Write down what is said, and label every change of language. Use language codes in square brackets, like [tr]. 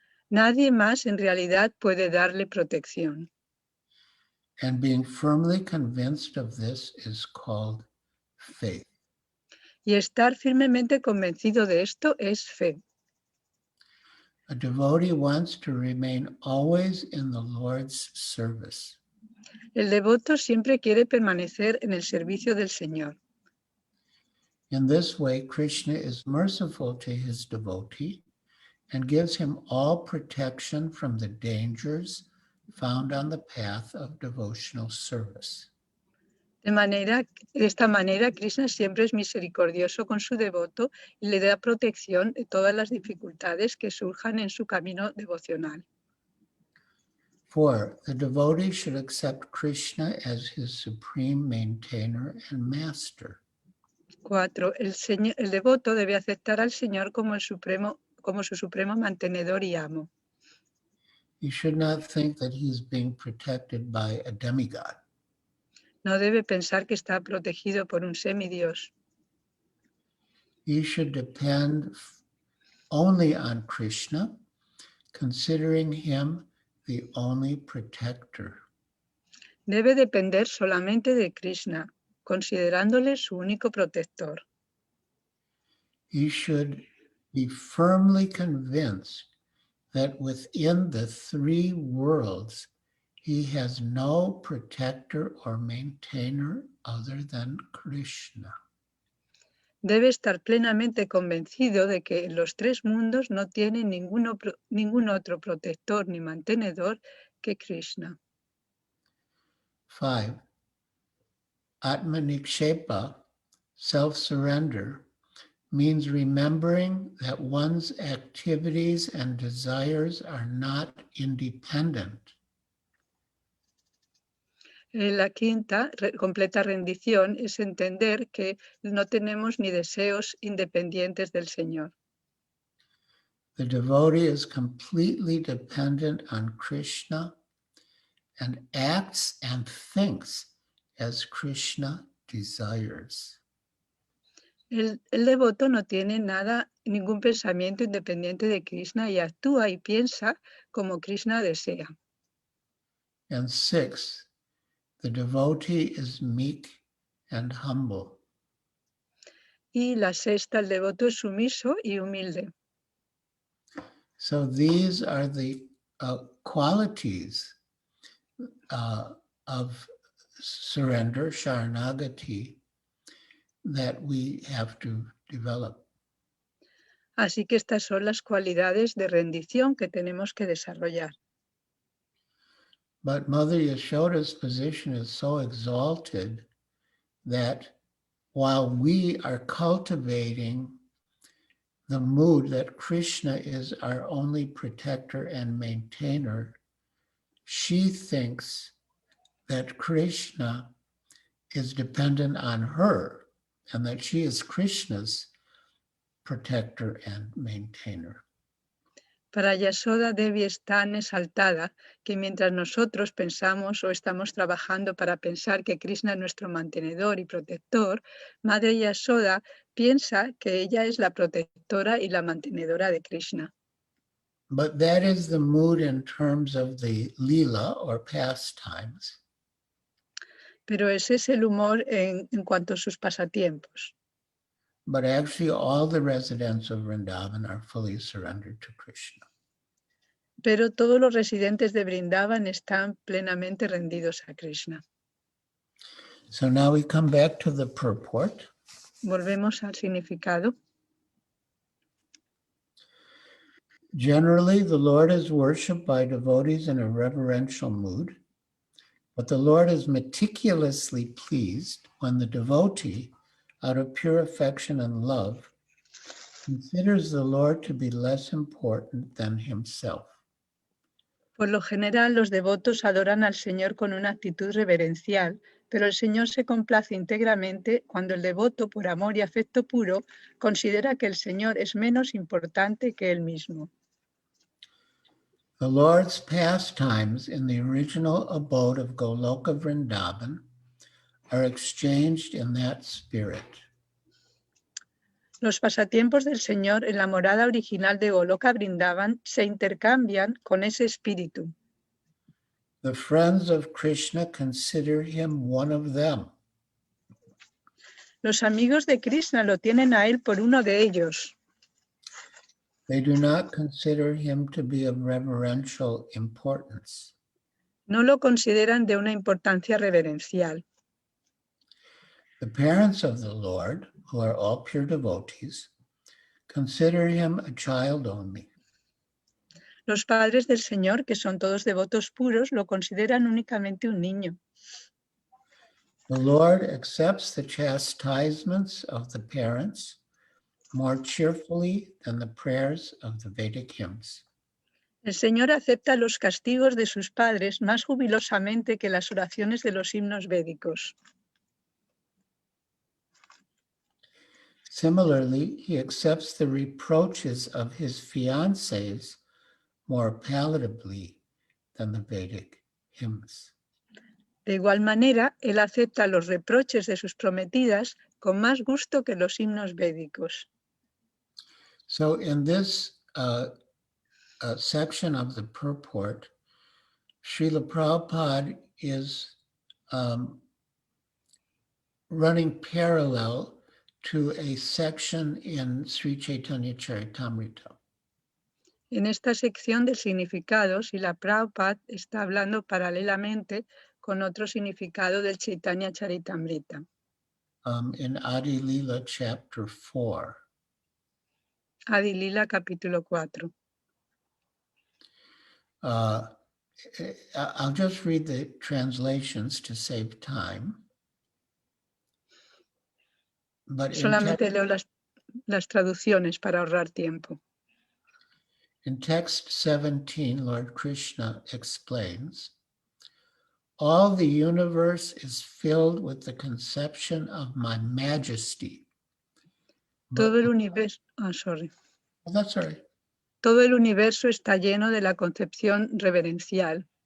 [es] Nadie más en realidad puede darle protección. [en] And being firmly convinced of this is called faith. [es] Y estar firmemente convencido de esto es fe. [en] A devotee wants to remain always in the Lord's service. [es] El devoto siempre quiere permanecer en el servicio del Señor. [en] In this way, Krishna is merciful to his devotee and gives him all protection from the dangers found on the path of devotional service. [es] De esta manera, Krishna siempre es misericordioso con su devoto y le da protección de todas las dificultades que surjan en su camino devocional. [en] 4. The devotee should accept Krishna as his supreme maintainer and master. [es] 4. El devoto debe aceptar al Señor como su supremo mantenedor y amo. [en] He should not think that he is being protected by a demigod. [es] No debe pensar que está protegido por un semidios. [en] He should depend only on Krishna, considering him the only protector. [es] Debe depender solamente de Krishna, considerándole su único protector. [en] He should be firmly convinced that within the three worlds, he has no protector or maintainer other than Krishna. [es] Debe estar plenamente convencido de que en los tres mundos no tiene ningún otro protector ni mantenedor que Krishna. [en] 5. Atmanikshepa, self-surrender, means remembering that one's activities and desires are not independent. [es] La quinta, completa rendición, es entender que no tenemos ni deseos independientes del Señor. [en] The devotee is completely dependent on Krishna and acts and thinks as Krishna desires. [es] El devoto no tiene ningún pensamiento independiente de Krishna y actúa y piensa como Krishna desea. [en] And 6, the devotee is meek and humble. [es] Y la sexta, el devoto es sumiso y humilde. [en] So these are the qualities of surrender, sharanagati, that we have to develop. [es] Así que estas son las cualidades de rendición que tenemos que desarrollar. [en] But Mother Yasoda's position is so exalted that while we are cultivating the mood that Krishna is our only protector and maintainer, she thinks that Krishna is dependent on her and that she is Krishna's protector and maintainer. [es] Para Yasoda, Devi es tan exaltada que mientras nosotros pensamos o estamos trabajando para pensar que Krishna es nuestro mantenedor y protector, Madre Yasoda piensa que ella es la protectora y la mantenedora de Krishna. [en] But that is the mood in terms of the lila or pastimes. [es] Pero ese es el humor en cuanto a sus pasatiempos. [en] But actually all the residents of Vrindavan are fully surrendered to Krishna. [es] Pero todos los residentes de Vrindavan están plenamente rendidos a Krishna. [en] So now we come back to the purport. [es] Volvemos al significado. [en] Generally, the Lord is worshipped by devotees in a reverential mood, but the Lord is meticulously pleased when the devotee, out of pure affection and love, considers the Lord to be less important than himself. [es] Por lo general, los devotos adoran al Señor con una actitud reverencial, pero el Señor se complace íntegramente cuando el devoto, por amor y afecto puro, considera que el Señor es menos importante que él mismo. [en] The Lord's pastimes in the original abode of Goloka Vrindavan are exchanged in that spirit. [es] Los pasatiempos del Señor en la morada original de Goloka Vrindavan se intercambian con ese espíritu. [en] The friends of Krishna consider him one of them. [es] Los amigos de Krishna lo tienen a él por uno de ellos. [en] They do not consider him to be of reverential importance. [es] No lo consideran de una importancia reverencial. [en] The parents of the Lord, who are all pure devotees, consider him a child only. [es] Los padres del Señor, que son todos devotos puros, lo consideran únicamente un niño. [en] The Lord accepts the chastisements of the parents more cheerfully than the prayers of the Vedic hymns. [es] El Señor acepta los castigos de sus padres más jubilosamente que las oraciones de los himnos védicos. [en] Similarly, he accepts the reproaches of his fiancés more palatably than the Vedic hymns. [es] De igual manera, él acepta los reproches de sus prometidas con más gusto que los himnos védicos. [en] So in this section of the purport, Srila Prabhupada is running parallel to a section in Sri Chaitanya Charitamrita. [es] En esta sección de significados, Srila Prabhupada está hablando paralelamente con otro significado del Chaitanya Charitamrita. [en] In Adi Lila chapter 4. [es] Adi Lila capítulo 4. [en] I'll just read the translations to save time. But [es] Solamente leo las traducciones para ahorrar tiempo. [en] in text 17, Lord Krishna explains, all the universe is filled with the conception of my majesty. [es] Todo el universo, [en] sorry. Oh, that's all right. [es] Todo el universo está lleno de la concepción reverencial.